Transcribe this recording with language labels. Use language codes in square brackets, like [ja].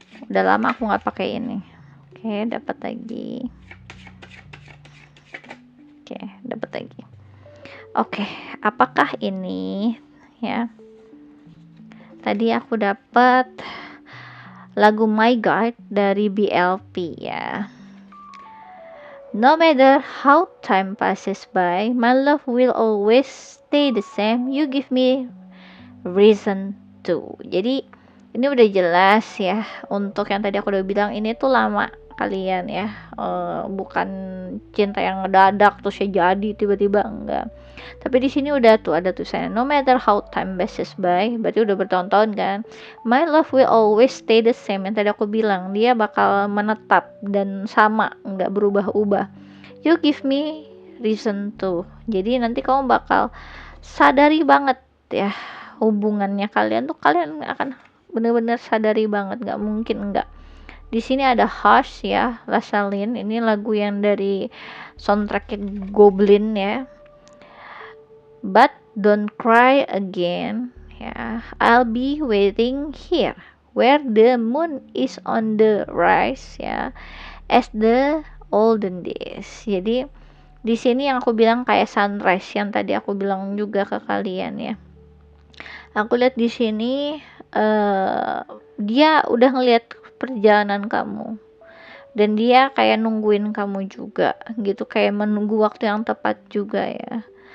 [id] Udah lama aku nggak pakai ini. Oke, dapat lagi. Oke, dapat lagi. Oke, apakah ini ya? Tadi aku dapat lagu My Guide dari BLP ya. [en] No matter how time passes by, my love will always stay the same. You give me reason to. [id] Jadi ini udah jelas ya, untuk yang tadi aku udah bilang ini tuh lama kalian ya, bukan cinta yang ngedadak terus ya jadi tiba-tiba, enggak. Tapi di sini udah tuh ada tulisannya [en] no matter how time passes by, [id] berarti udah bertahun-tahun kan. [en] My love will always stay the same, [id] yang tadi aku bilang dia bakal menetap dan sama, nggak berubah-ubah. [en] You give me reason to. [id] Jadi nanti kamu bakal sadari banget ya hubungannya kalian tuh, kalian akan bener-bener sadari banget, nggak mungkin enggak. Di sini ada Hush ya, Lasalin. Ini lagu yang dari soundtracknya Goblin ya. [en] But don't cry again ya. I'll be waiting here where the moon is on the rise ya, as the olden days. [id] Jadi di sini yang aku bilang kayak sunrise yang tadi aku bilang juga ke kalian ya. Aku lihat di sini dia udah ngelihat perjalanan kamu dan dia kayak nungguin kamu juga gitu, kayak menunggu waktu yang tepat juga ya.